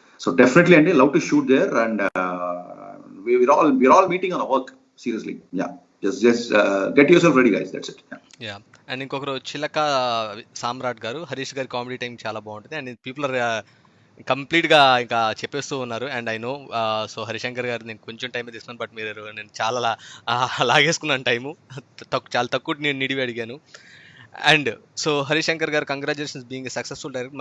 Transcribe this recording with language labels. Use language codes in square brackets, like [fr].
[en] So definitely అండి, love to shoot there and we're all meeting on a work seriously. Yeah, just get yourself ready guys, that's it. Yeah. [te] And ఇంకొకరు చిలక సామ్రాట్ గారు, హరీష్ గారి comedy time చాలా బాగుంటుంది and [en] people are complete [te] గా ఇంకా చెప్పేస్తూ ఉన్నారు. And I know so Harishankar గారు నేను కొంచెం టైం తీసుకున్నాను, బట్ నేను చాలా లాగేసుకున్నాను టైము. చాలా తక్కువ నేను నిడివి అడిగాను. అండ్ సో హరిశంకర్ గారు [en] Congratulations being successful director.